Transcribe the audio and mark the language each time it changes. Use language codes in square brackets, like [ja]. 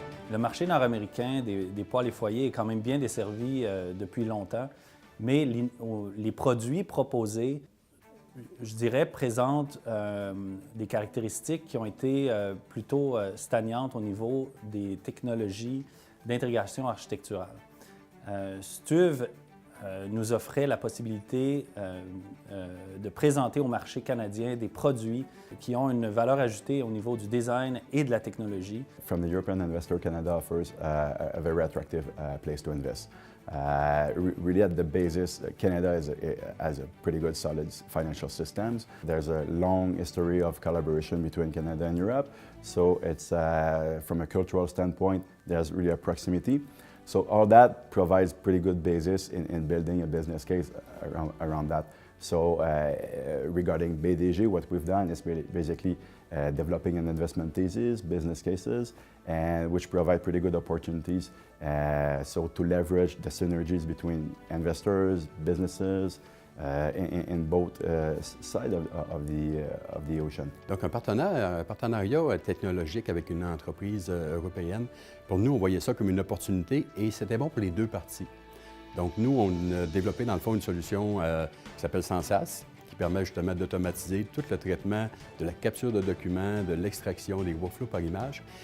[fr] Le marché nord-américain des poêles et foyers est quand même bien desservi depuis longtemps, mais les produits proposés, je dirais, présentent des caractéristiques qui ont été plutôt stagnantes au niveau des technologies d'intégration architecturale. STUV nous offrait la possibilité de présenter au marché canadien des produits qui ont une valeur ajoutée au niveau du design et de la technologie. [en] From the European investor, Canada offers a very attractive place to invest. Really at the basis, Canada has a pretty good solid financial systems. There's a long history of collaboration between Canada and Europe. So it's, from a cultural standpoint, there's really a proximity. So all that provides pretty good basis in building a business case around that. So regarding BDG, what we've done is basically developing an investment thesis, business cases, and which provide pretty good opportunities so to leverage the synergies between investors, businesses, in both sides of the ocean. [fr] Donc un partenariat technologique avec une entreprise européenne, pour nous, on voyait ça comme une opportunité et c'était bon pour les deux parties. Donc nous, on a développé dans le fond une solution qui s'appelle Sensas, qui permet justement d'automatiser tout le traitement de la capture de documents, de l'extraction, des workflows par image.